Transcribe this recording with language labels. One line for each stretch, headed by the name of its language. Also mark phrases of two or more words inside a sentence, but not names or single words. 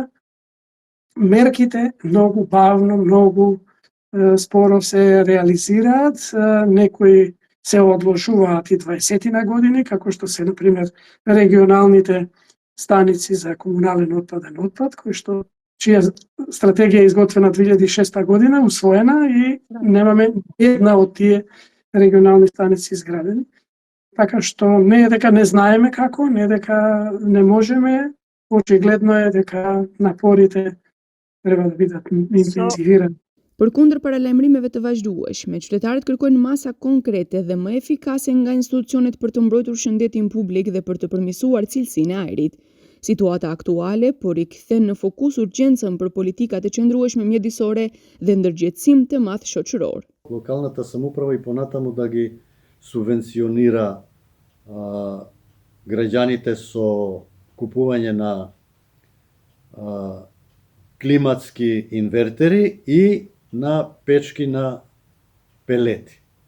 Macedonian: Мерките многу бавно, многу споро се реализираат, некои се одложуваат и 20 години, како што се, например, регионалните станици за комунален отпаден отпад, чија стратегија е изготвена 2006 година, усвоена и немаме една од тие регионални станици изградени. Така што не е дека не знаеме како, не е дека не можеме, очигледно е дека напорите треба да бидат интензивирани.
Albanian: Përkundër paralajmërimeve të vazhdueshme, qytetarët kërkojnë masa konkrete dhe më efikase nga institucionet për të mbrojtur shëndetin publik dhe për të përmirësuar cilësinë e ajrit. Situata aktuale po rikthen në fokus urgjencën për politikat e qëndrueshme mjedisore dhe ndërgjegjësim të madh shoqëror.
Macedonian: Локалната самоуправа и понатаму да ги субвенционира граѓаните со купување на климатски инвертери и на печки на пелети.